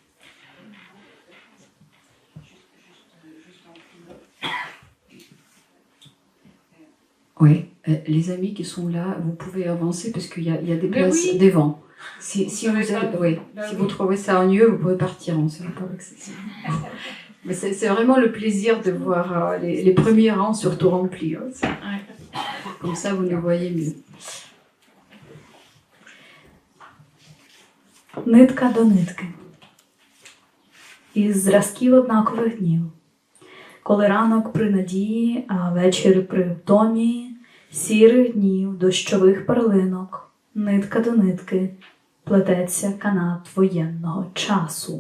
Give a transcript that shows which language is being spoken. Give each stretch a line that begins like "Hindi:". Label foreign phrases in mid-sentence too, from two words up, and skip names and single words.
French: Oui, les amis qui sont là, vous pouvez avancer parce qu'il y a des places devant. Si vous trouvez ça ennuyeux, vous pouvez partir, on ne sera pas accessible. Mais c'est vraiment le plaisir de voir les premiers rangs surtout remplis. Hein. Comme ça, vous nous voyez mieux.
Ukrainian: Нитка до нитки. Із зразків однакових днів. Коли ранок при надії, а вечір при втомі, сірих днів, дощових перлинок, нитка до нитки, плететься канат воєнного часу.